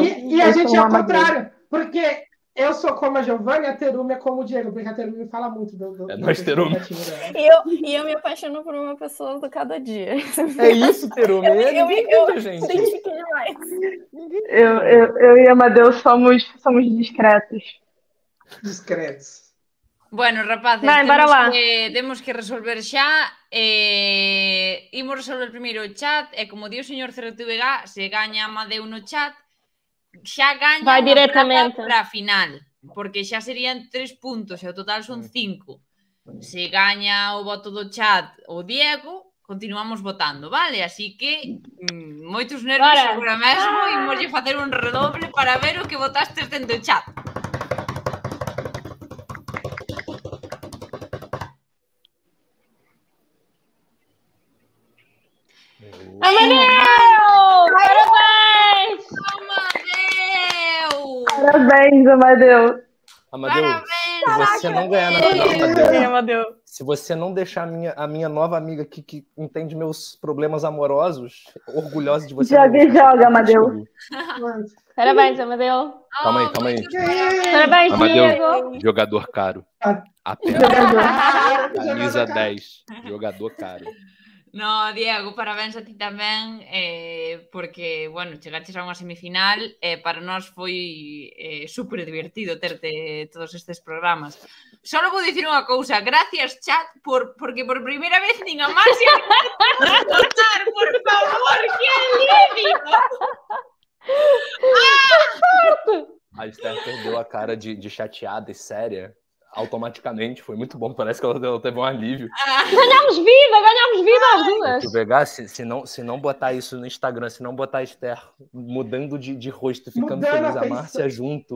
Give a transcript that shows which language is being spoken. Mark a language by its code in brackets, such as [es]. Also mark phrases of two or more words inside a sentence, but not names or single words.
[pt] E a gente é o contrário, porque eu sou como a Giovana e a Terumi é como o Diego, porque a Terumi fala muito do nós, Terumi. E eu me apaixono por uma pessoa do cada dia. É isso, Terumi. Eu gente. Identifiquei demais. Eu e Amadeu somos discretos. Discretos. [gl] Bueno, rapaces, temos que resolver xa. Imos resolver primeiro o chat. E como di o señor CRTVG, se gaña Amadeu no chat, xa gaña vai directamente para a final, porque xa serían 3 puntos e o total son 5. Se gaña o voto do chat o Diego, continuamos votando, vale? Así que moitos nervios agora mesmo, imoslle facer un redoble para ver o que votastes dentro do chat. Amadeu! Parabéns! Parabéns, Amadeu! Amadeu, [pt] você não ganhar na final, Amadeu. Se você não deixar a minha nova amiga aqui que entende meus problemas amorosos, orgulhosa de você. Joga, Amadeu. Parabéns, Amadeu. Calma aí. Parabéns, Amadeu, Diego. jogador caro. Apenas. Camisa 10. Jogador caro. [gl] No, Diego, parabéns a ti tamén, porque, bueno, chegaches a unha semifinal, para nós foi super divertido terte todos estes programas. Solo vou dicir unha cousa, gracias, chat, porque por primeira vez nin a Marcia votar, por favor, que alivio! [pt] A Esther perdeu a cara de chateada e séria. Automaticamente, foi muito bom, parece que ela teve um alívio. Ganhamos vida às duas. Se pegar, se não botar isso no Instagram, se não botar a Esther mudando de rosto, ficando feliz, a Márcia junto.